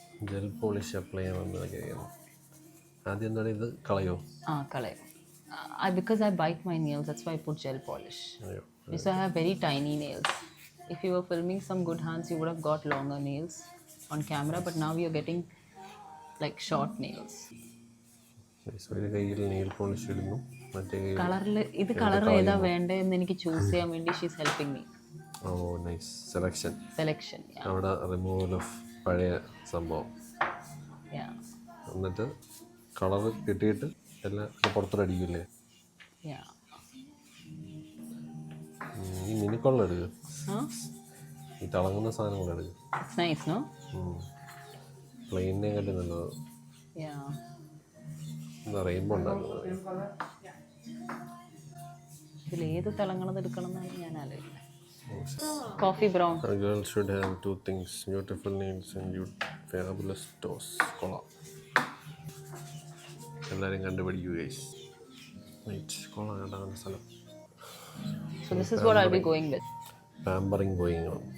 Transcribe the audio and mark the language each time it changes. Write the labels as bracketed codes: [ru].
[ml] Gel polish apply ചെയ്യാൻ വന്നതൊക്കെയാണ്. ആദ്യം എന്താണ് ഇത് കളയോ? [en] Color. Because I bite my nails, that's why I put gel polish. [ml] അയ്യോ [en] So I have very tiny nails. If you were filming some good hands, you would have got longer nails on camera, but now you're getting like short nails. [ml] ഒരു കയ്യിൽ nail polish ഇടുന്നു, മറ്റേ കയ്യിൽ കളറിൽ ഇത് colour ഏതാ വേണ്ടതെന്ന് എനിക്ക് ചൂസ് ചെയ്യാൻ വേണ്ടി [en] She's helping me. Oh nice selection. Selection. [ml] അവിടെ റിമൂവൽ ഓഫ് പഴയ സംഭവം, എന്നിട്ട് കളർ കിട്ടിയിട്ട് എല്ലാം പുറത്തോട്ട് അടിക്കില്ലേ. ഈ മിനിക്കൊള്ള എടുക്കുക, ഈ തിളങ്ങുന്ന സാധനങ്ങൾ എടുക്കുക. [en] Nice no? [ml] പ്ലെയിനെ കാട്ടി നല്ലത്. എന്താ റെയിൻബോ ഉണ്ടാക്കുന്നത്. ഇതിൽ ഏത് തിളങ്ങണത് എടുക്കണം എന്നാണ് ഞാൻ ആലോചിക്കുന്നത്. [en] Coffee brown. A girl should have two things, beautiful nails and fabulous toes. [ml] കൊള്ളാം, എല്ലാവരും കണ്ടുപിടിക്കൂ ഗൈസ്. കൊള്ളാം കേട്ടോ സ്ഥലം. [en] So this is what I'll be going with. Pampering going on.